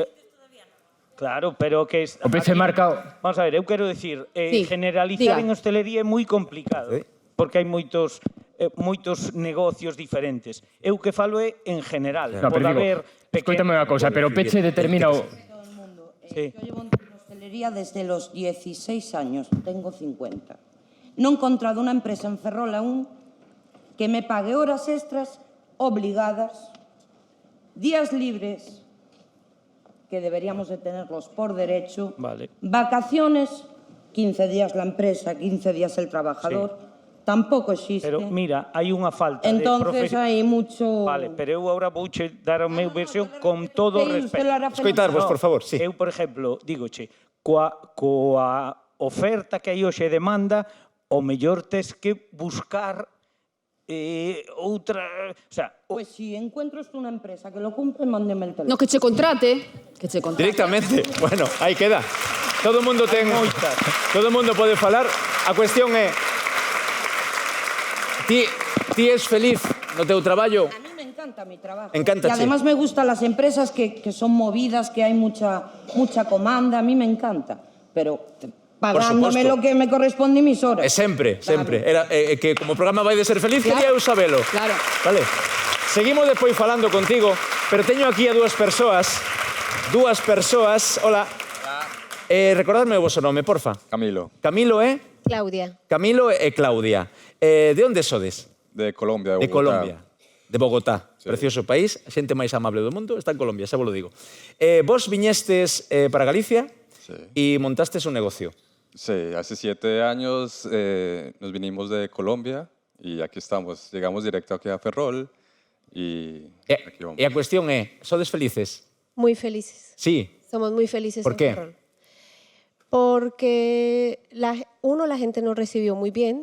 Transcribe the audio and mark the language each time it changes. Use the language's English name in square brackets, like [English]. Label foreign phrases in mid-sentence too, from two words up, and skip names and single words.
[Galician] Claro, pero que... O peche marca... Vamos a ver, eu quero dicir, generalizar en hostelería é moi complicado, porque hai moitos negocios diferentes. Eu que falo é en general. Pode haber... Escoítame unha cousa, pero o peche determina o... [Spanish] Yo llevo en hostelería desde los 16 años, tengo 50. Non he encontrado unha empresa en Ferrol aún que me pague horas extras obligadas, días libres, que deberíamos de tenerlos por derecho, vacaciones, 15 días la empresa, 15 días el trabajador, tampoco existe. Pero mira, [Galician] hai unha falta de [Spanish] entonces hai mucho... [Galician] Vale, pero eu agora vouche dar a meu versión con todo o respeto. Escoitarvos, por favor, sí. Eu, por exemplo, dígoche, coa oferta que hai hoxe demanda, o mellor tes que buscar outra... [Spanish] O sea, pues si encuentro una empresa que lo cumple, mándeme el teléfono. No, [Galician] que che contrate. Directamente. Bueno, aí queda. Todo o mundo ten... Todo o mundo pode falar. A cuestión é... Ti és feliz no teu traballo? [Spanish] A mí me encanta mi trabajo. [Galician] Encántache. [Spanish] Y además me gustan las empresas que son movidas, que hay mucha comanda. A mí me encanta. Pero... pagándome lo que me corresponde mis horas. [Galician] Sempre. Era que como programa vai de ser feliz, quería eu sabelo. Claro. Vale. Seguimos despois falando contigo, pero teño aquí a dúas persoas dúas persoas. [Spanish] Hola. [Galician] Recordadme o vosso nome, porfa. Camilo, Camilo e... Claudia. Camilo e Claudia. De onde sodes? [Spanish] de Colombia, de De Bogotá. Colombia. De Bogotá. Sí. [Galician] Precioso país, a xente máis amable do mundo está en Colombia, xa vos lo digo. Vos viñestes para Galicia Sí. e montastes un negocio. [Spanish] Sí, hace 7 años nos vinimos de Colombia y aquí estamos. Llegamos directo aquí a Ferrol y aquí vamos. [Galician] E a cuestión é, sodes felices? [Spanish] Muy felices. Sí. Somos muy felices ¿Por en qué? Ferrol. Porque la gente nos recibió muy bien.